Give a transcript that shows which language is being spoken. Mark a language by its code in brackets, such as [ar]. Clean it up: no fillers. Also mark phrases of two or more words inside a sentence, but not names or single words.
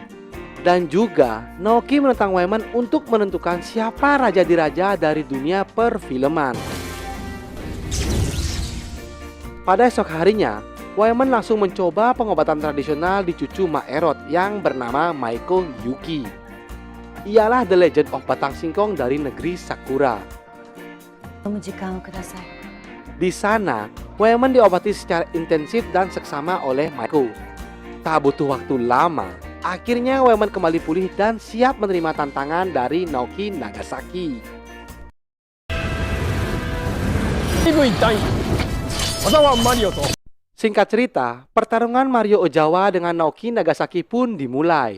[id] Dan juga Naoki menentang Wyman untuk menentukan siapa raja diraja dari dunia perfilman. Pada esok harinya, Wyman langsung mencoba pengobatan tradisional di cucu Mak Erot yang bernama Maiko Yuki. Ialah The Legend of Batang Singkong dari negeri Sakura. [ja] 飲む時間をください。 [id] Di sana, Wyman diobati secara intensif dan seksama oleh Maiko. Tak butuh waktu lama, akhirnya Wyman kembali pulih dan siap menerima tantangan dari Naoki Nagasaki. Singkat cerita, pertarungan Mario Ozawa dengan Naoki Nagasaki pun dimulai.